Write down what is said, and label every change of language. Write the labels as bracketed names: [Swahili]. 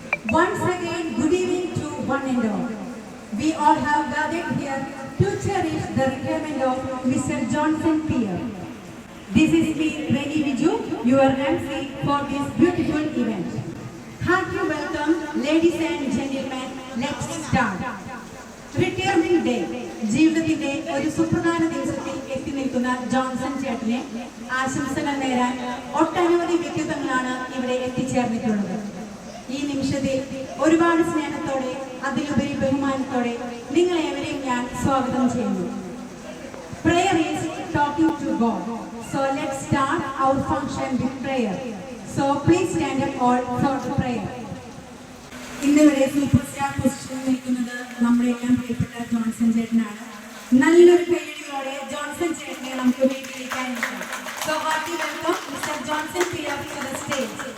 [English] Once again, good evening to one and all. We all have gathered here to cherish the retirement of Mr. Johnson Pierre. This is me, Reni Viju, your MC for this beautiful event. Hearty welcome, ladies and gentlemen. Let's start. [Malayalam] Retirement day ജീവിതത്തിന്റെ ഒരു സുപ്രധാന ദിവസത്തിൽ എത്തി നിൽക്കുന്ന Johnson ചേട്ടനെ ആശംസകൾ നേരാൻ ഒട്ടനവധി വ്യക്തിത്വങ്ങളാണ് ഇവിടെ എത്തിച്ചേർന്നിട്ടുള്ളത്. ഈ നിമിഷത്തിൽ ഒരുപാട് സ്നേഹത്തോടെ അതിലുപരി ബഹുമാനത്തോടെ നിങ്ങളേവരെയും ഞാൻ സ്വാഗതം ചെയ്യുന്നു. [English] Prayer is talking to God. So let's start our function with prayer. So please stand up all for the prayer. [Malayalam] ഇന്നിവിടെ സൂപ്പർ സ്റ്റാർ പൊസിഷനിൽ നിൽക്കുന്നത് നമ്മുടെ എല്ലാം പ്രിയപ്പെട്ട ജോൺസൺ ചേട്ടനാണ്. നല്ലൊരു പേടിയോടെ ജോൺസൺ ചേട്ടനെ നമുക്ക് വീട്ടിലേക്കായിരിക്കാം. [English] So hearty welcome Mr. Johnson Pierre to the stage.